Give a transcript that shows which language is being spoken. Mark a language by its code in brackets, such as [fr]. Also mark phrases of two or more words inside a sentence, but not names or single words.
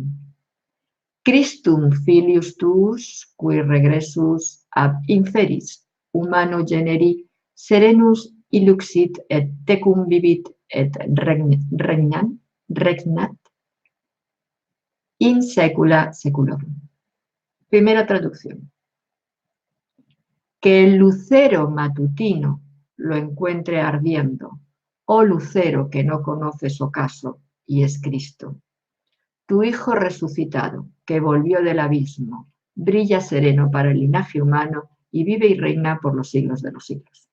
[la] Christum filius tuus, qui regressus ab inferis, humano generi, serenus illuxit et tecum vivit et regnat in secula seculorum. [es] Primera traducción. Que el lucero matutino lo encuentre ardiendo, oh lucero que no conoces ocaso, y es Cristo. Tu Hijo resucitado, que volvió del abismo, brilla sereno para el linaje humano y vive y reina por los siglos de los siglos.